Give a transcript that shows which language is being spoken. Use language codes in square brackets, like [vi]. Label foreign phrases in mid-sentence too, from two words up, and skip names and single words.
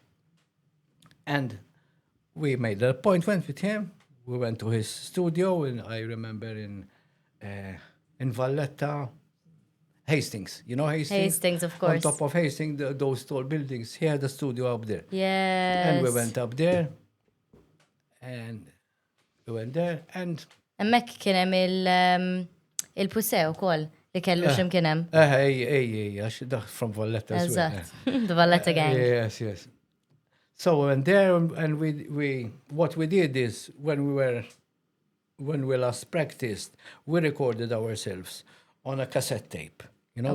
[en] And we made an appointment with him. We went to his studio, and I remember in Valletta, Hastings. You know Hastings? Hastings, of course. On top of Hastings, those tall buildings. He had a studio up there. Yes. And we went up there, and [mt] Emmek kien hemm il-Pusew ukoll li kellu x'imkien hemm. [en] from Valletta as well. Eżatt. The Valletta Gang. Yes. So we went there, and we what we did is, when we last practiced, we recorded ourselves on a cassette tape. You know,